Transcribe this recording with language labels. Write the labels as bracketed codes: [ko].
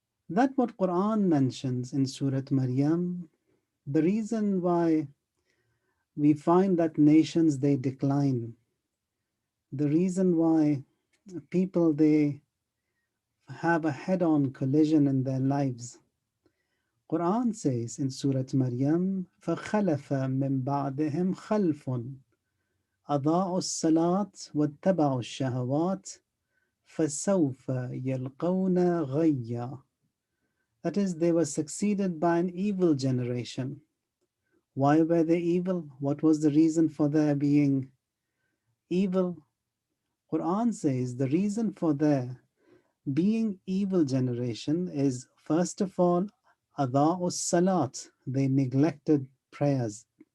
[en] That what Quran mentions in Surah Maryam, the reason why we find that nations they decline, the reason why people they have a head-on collision in their lives. Quran says in Surah Maryam, [ar] فَخَلَفَ مِن بَعْدِهِمْ خَلْفٌ أَضَاعُوا الصَّلَاةَ وَاتَّبَعُوا الشَّهَوَاتِ فَسَوْفَ يَلْقَوْنَ غَيًّا. [en] That is, they were succeeded by an evil generation. Why were they evil? What was the reason for their being evil? Quran says the reason for their being evil generation is, first of all, adha'us salat, they neglected prayers.